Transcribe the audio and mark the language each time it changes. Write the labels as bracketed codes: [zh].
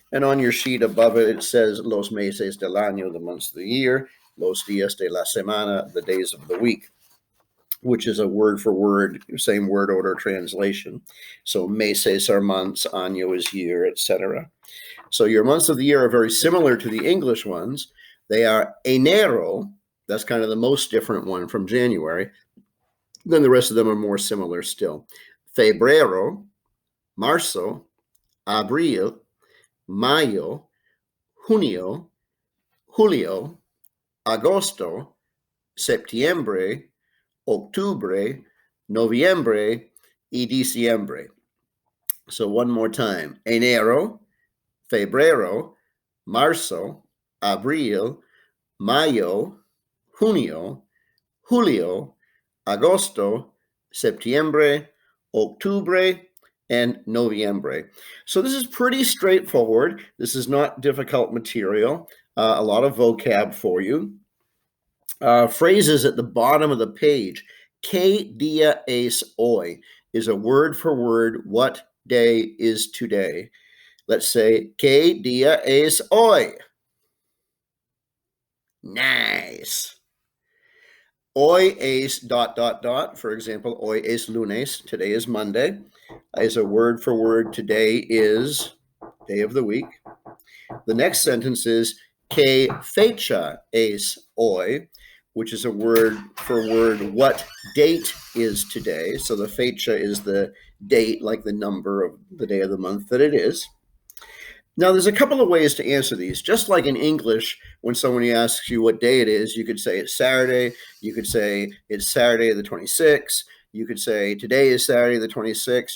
[en] And on your sheet above it, it says [es] los meses del año, [en] the months of the year, [es] los días de la semana, [en] the days of the week, which is a word for word, same word order translation. So meses are months, año is year, etc. So your months of the year are very similar to the English ones. They are enero. That's kind of the most different one from January. Then the rest of them are more similar still. [es] Febrero, marzo, abril, mayo, junio, julio, agosto, septiembre, octubre, noviembre, y diciembre. [en] So one more time. [es] Enero, febrero, marzo, abril, mayo, junio, julio, agosto, septiembre, octubre, [en] and noviembre. So this is pretty straightforward. This is not difficult material. A lot of vocab for you. Phrases at the bottom of the page. [es] ¿Qué día es hoy? [en] Is a word for word, what day is today? Let's say, [es] ¿Qué día es hoy? [en] Nice. [es] Hoy es ... [en] For example, [es] hoy es lunes. [en] Today is Monday. Is a word for word. Today is day of the week. The next sentence is [es] ¿Qué fecha es hoy? [en] Which is a word for word. What date is today? So the fecha is the date, like the number of the day of the month that it is. Now, there's a couple of ways to answer these. Just like in English, when someone asks you what day it is, you could say it's Saturday. You could say it's Saturday the 26th. You could say today is Saturday the 26th.